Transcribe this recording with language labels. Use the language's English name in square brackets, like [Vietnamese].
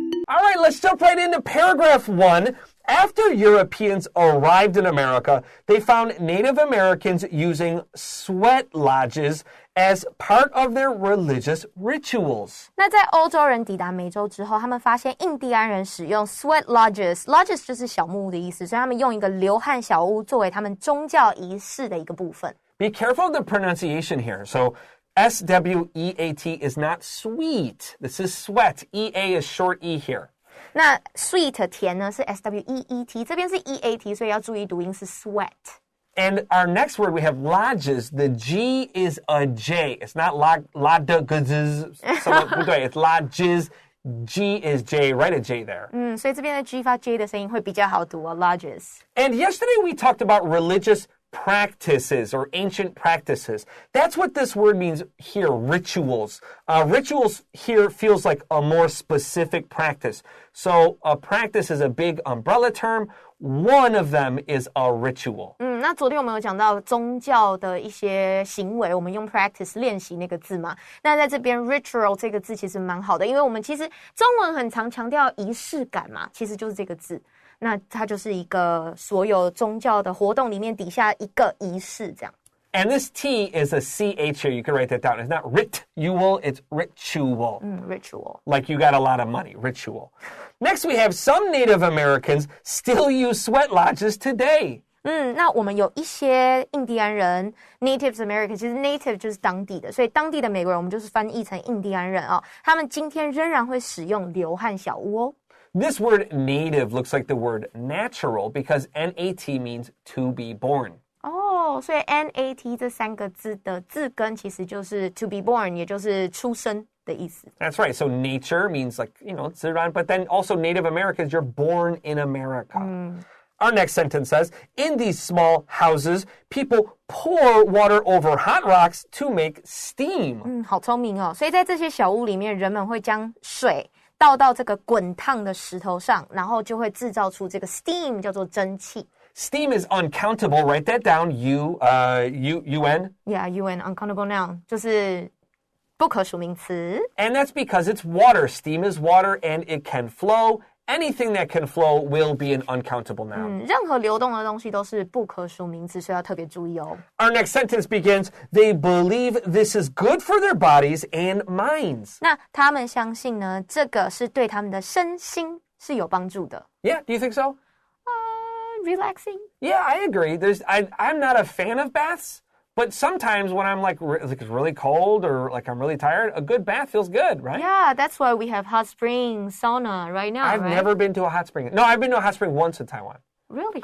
[English] All right, let's jump right into paragraph 1. After Europeans arrived in America, they found Native Americans using sweat lodges as part of their religious rituals. [Chinese] 那在欧洲人抵达美洲之后，他们发现印第安人使用 sweat lodges 就是小木屋的意思，所以他们用一个流汗小屋作为他们宗教仪式的一个部分。 [English] Be careful of the pronunciation here. So, S-W-E-A-T is not sweet. This is sweat. E-A is short E here. [Chinese] 那 sweet 甜呢是 S-W-E-E-T， 这边是 E-A-T， 所以要注意读音是 sweat。And [English] our next word, we have lodges. The G is a J. It's not lodges. It's lodges. G is J. Write a J there. 所以这边的 G 发 J 的声音会比较好读哦 lodges. And yesterday we talked about religious practices or ancient practices. That's what this word means here, rituals. Rituals here feels like a more specific practice. So a practice is a big umbrella term. One of them is a ritual. [Chinese] 那昨天我们有讲到宗教的一些行为，我们用 practice 练习那个字嘛。那在这边 ritual 这个字其实蛮好的，因为我们其实中文很常强调仪式感嘛，其实就是这个字。那它就是一个所有宗教的活动里面底下一个仪式这样。 [English] And this T is a CH here. You can write that down. It's not ritual, it's ritual. Ritual. Like you got a lot of money, ritual. Next, we have some Native Americans still use sweat lodges today. [Chinese] 那我们有一些印第安人 Native American， 其实 Native 就是当地的，所以当地的美国人我们就是翻译成印第安人哦。他们今天仍然会使用流汗小屋哦。 [English] This word native looks like the word natural because N-A-T means to be born. [Chinese] 所以 N-A-T 这三个字的字根其实就是 [English] to be born， [Chinese] 也就是出生的意思。 [English] That's right. So nature means like,自然, but then also Native Americans, you're born in America. Our next sentence says, in these small houses, people pour water over hot rocks to make steam. [Chinese] 好聪明哦。所以在这些小屋里面，人们会将水倒到这个滚烫的石头上，然后就会制造出这个 steam， 叫做蒸汽。 [English] Steam is uncountable. Write that down. U-N. Yeah, U-N, uncountable noun. [Chinese] 就是不可数名词。 [English] And that's because it's water. Steam is water and it can flow. Anything that can flow will be an uncountable noun. [Chinese] 任何流动的东西都是不可数名词，所以要特别注意哦。 [English] Our next sentence begins, they believe this is good for their bodies and minds. [Chinese] 那他们相信呢，这个是对他们的身心是有帮助的。 [English] Yeah, do you think so? Relaxing. Yeah, I agree. I'm not a fan of baths, but sometimes when I'm like it's really cold or like I'm really tired, a good bath feels good, right? Yeah, that's why we have hot spring, sauna right now, I've never been to a hot spring. No, I've been to a hot spring once in Taiwan. Really?